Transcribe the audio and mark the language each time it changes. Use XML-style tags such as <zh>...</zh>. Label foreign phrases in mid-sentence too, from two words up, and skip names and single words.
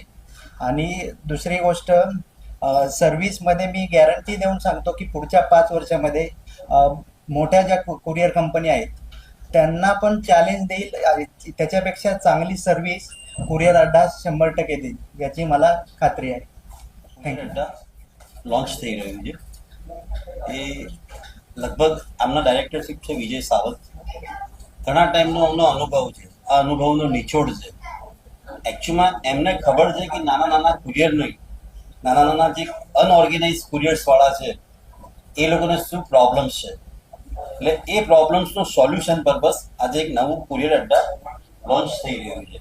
<mr>आणि दुसरी गोष्ट, सर्व्हिसमध्ये मी गॅरंटी देऊन सांगतो की पुढच्या 5 वर्षामध्ये मोठ्या ज्या कुरिअर कंपनी आहेत त्यांना पण चॅलेंज देईल, त्याच्यापेक्षा चांगली सर्व्हिस कुरिअर अड्डा 100% देईल, याची मला ખાતરી आहे.</mr> <en>thank you.</en> <gu>લોન્ચ થઈ રહ્યું છે એ લગભગ આમના ડાયરેક્ટરશીપ છે વિજય સાવંત. ઘણા ટાઈમનો અમનો અનુભવ છે, આ અનુભવનો નિચોડ છે. એકચ્યુઅલમાં એમને ખબર છે કે નાના નાના કુરિયર નહીં, નાના નાના જે અનઓર્ગેનાઇઝ કુરિયર્સવાળા છે એ લોકોને શું પ્રોબ્લેમ્સ છે, એટલે એ પ્રોબ્લેમ્સનો સોલ્યુશન પર્પસ આજે એક નવું કુરિયર અડ્ડા લોન્ચ થઈ રહ્યું છે.</gu>